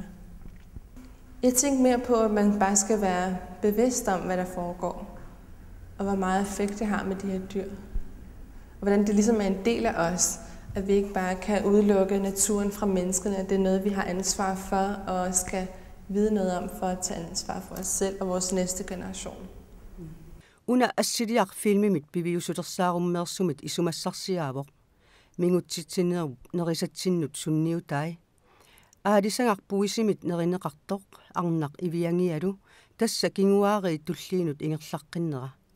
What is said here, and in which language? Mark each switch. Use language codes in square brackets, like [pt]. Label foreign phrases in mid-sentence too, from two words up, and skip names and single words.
[da] Jeg tænkte mere på, at man bare skal være bevidst om, hvad der foregår, og hvor meget effekt det har med de her dyr. Og hvordan det ligesom er en del af os, at vi ikke bare kan udelukke naturen fra menneskene, at det er noget, vi har ansvar for, og skal vide noget om for at tage ansvar for os selv og vores næste generation. [kl] Una assiliaq filmimit piviusutersaarummeersumit isumassarsiaavoq. Mingutsitsinneru nerisatsinut sunniutai. Aalisangarpuisimit nerineqartoq arnaq iviangialu tassa kinguaari tulliinut ingerlaqqinera.